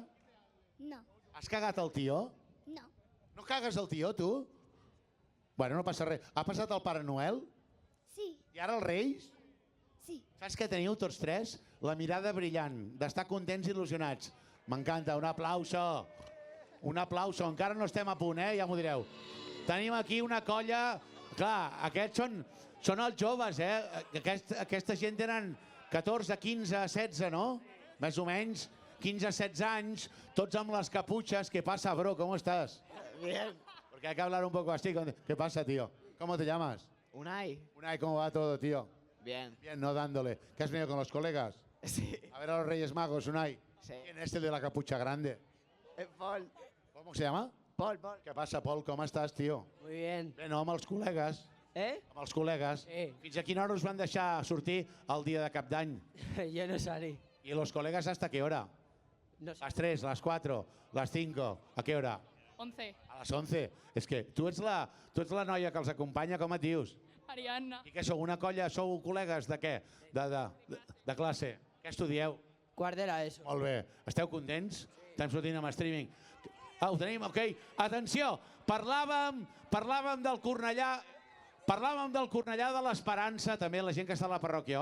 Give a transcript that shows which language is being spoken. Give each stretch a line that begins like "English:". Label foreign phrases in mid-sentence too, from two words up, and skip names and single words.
Catalan: No. Has cagat el tió? No. No cagues el tió, tu? Bueno, no passa res. Ha passat el Pare Noel? Sí. I ara els Reis? Sí. Saps què teniu tots tres? La mirada brillant, d'estar contents i il·lusionats.
Spanish: M'encanta, un aplauso. Un aplauso.
Catalan: Encara no estem a punt, ja m'ho direu. Tenim aquí una colla... Clar, aquests són els joves, Aquesta gent tenen 14, 15, 16, no? Més o menys, 15, 16 anys, tots amb les caputxes.
Spanish: ¿Qué pasa, bro? ¿Cómo estás? Bien. Porque hay que hablar un poco así. ¿Qué pasa, tío? ¿Cómo te llamas? Unai. Unai, ¿cómo va todo, tío? Bien. Bien, no dándole. ¿Qué has venido con los colegas? Sí. A ver a los Reyes Magos, Unai. Sí. ¿Quién es el de la capucha grande? Paul. ¿Cómo se llama? Paul. ¿Qué pasa,
Catalan: Pol? Com estàs, tio?
Spanish: Muy bien.
Catalan: Bé, no, amb els col·legues. Amb els col·legues. Sí. Fins a quina hora us van deixar sortir el dia de Cap d'Any?
Spanish: Yo no salí. ¿Y los colegas hasta qué hora? No sé. ¿Las 3, las 4, las 5? ¿A qué hora? 11.
Catalan: A les 11. És que tu ets la noia que els acompanya, com et dius? Ariadna. I què sou, una colla, sou col·legues de què? De classe. Què estudieu? Quart de l'ESO. Molt bé. Esteu contents? Estem sortint amb streaming. Ho tenim, ok. Atenció, parlàvem del Cornellà, de l'Esperança, també la gent que està a la parròquia.